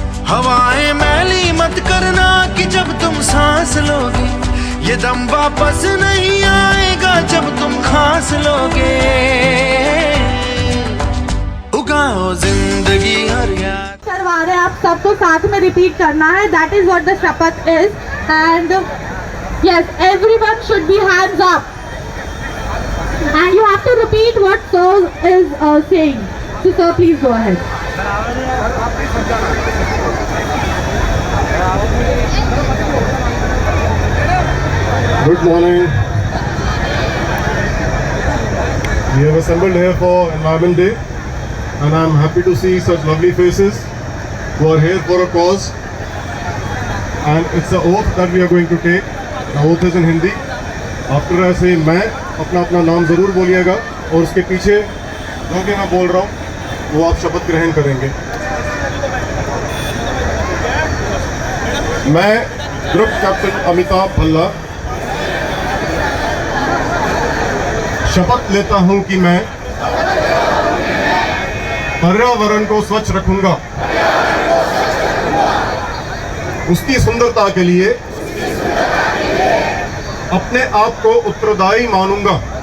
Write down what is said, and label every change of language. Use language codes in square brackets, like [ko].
[hi] हवाएं मैली मत करना कि जब तुम सांस लोगे ये दम वापस नहीं आएगा जब तुम खांस लोगे। उगाओ जिंदगी हरियाली करवा रहे हैं आप सबको साथ में रिपीट करना है। [en] That is what the शपथ is and yes, everyone should be hands up and you have to repeat what sir is saying. So sir, please go ahead. Good morning. We have assembled here for Environment Day and I am happy to see such lovely faces who are here for a cause. And it's the oath that we are going to take. The oath is in Hindi. After I say [hi] मैं अपना नाम ज़रूर बोलिएगा और उसके पीछे जो भी मैं बोल रहा हूँ वो आप शपथ ग्रहण करेंगे। मैं ग्रुप कैप्टन अमिताभ भल्ला शपथ लेता हूँ कि मैं पर्यावरण को स्वच्छ रखूंगा, उसकी सुंदरता के लिए अपने आप को उत्तरदायी मानूंगा,